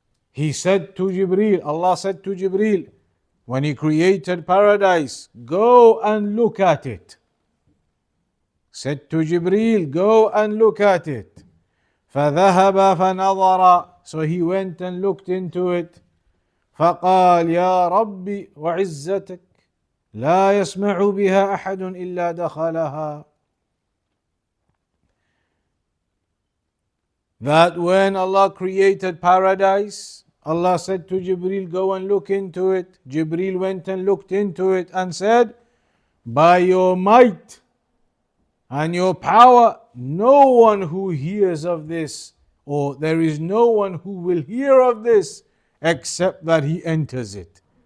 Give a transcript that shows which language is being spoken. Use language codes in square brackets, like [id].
[en] He said to Jibreel, Allah said to Jibreel, when He created paradise, go and look at it. Said to Jibreel, go and look at it. [ar] فذهب فنظر, [en] so he went and looked into it. [ar] فقال يا ربي وعزتك لا يسمع بها أحد إلا دخلها. [en] That when Allah created paradise, Allah said to Jibreel, go and look into it. Jibreel went and looked into it and said, by your might and your power, no one who hears of this, or there is no one who will hear of this except that he enters it.